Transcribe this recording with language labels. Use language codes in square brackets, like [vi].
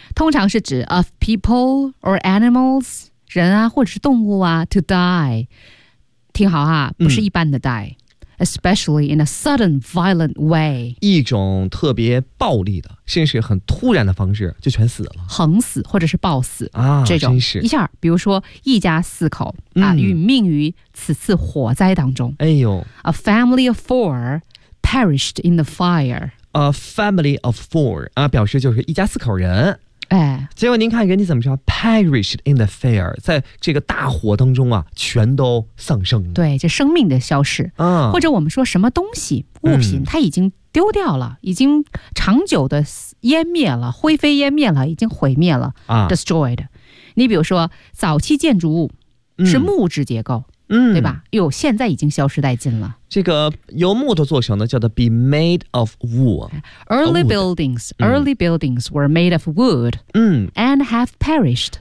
[zh] 通常是指 [en] of people or animals [zh] 人啊或者是动物啊 [en] to die [zh] 听好啊不是一般的 die、嗯、 [en] especially in a sudden violent way. [zh] 一种特别暴力的，甚至很突然的方式就全死了，横死或者是暴死啊，这种真是一下，比如说一家四口啊，殒命于此次火灾当中。哎呦 [en] ，a family of four perished in the fire. A family of four [zh] 啊，表示就是一家四口人。哎，结果您看人家怎么说 [en] perished in the fire， [zh] 在这个大火当中啊全都丧生了，对，就生命的消失，或者我们说什么东西物品它已经丢掉了，已经长久的湮灭了，灰飞烟灭了，已经毁灭了、destroyed。你比如说早期建筑物是木质结构，对吧，哟，现在已经消失殆尽了。这个由木头做成的叫做 [en] be made of wood。 Early buildings were made of wood and have perished.